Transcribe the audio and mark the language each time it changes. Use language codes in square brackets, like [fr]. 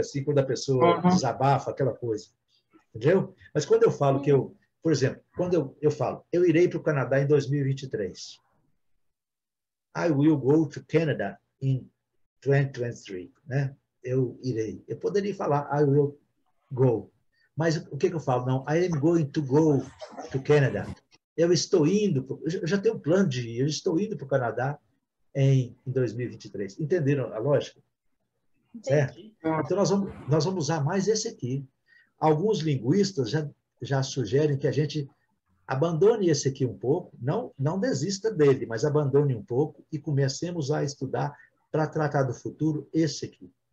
[pt] Assim, quando a pessoa desabafa, aquela coisa. Entendeu? Mas quando eu falo que por exemplo, quando eu falo, eu irei para o Canadá em 2023. [en] I will go to Canada in 2023. [pt] Né? Eu irei. Eu poderia falar [en] I will go. [pt] Mas o que eu falo? Não, [en] I am going to go to Canada. [pt] Eu estou indo, eu já tenho um plano de ir, eu estou indo para o Canadá em 2023. Entenderam a lógica? Certo? Então, nós vamos usar mais esse aqui. Alguns linguistas já sugerem que a gente abandone esse aqui um pouco, não desista dele, mas abandone um pouco e comecemos a estudar para tratar do futuro esse aqui.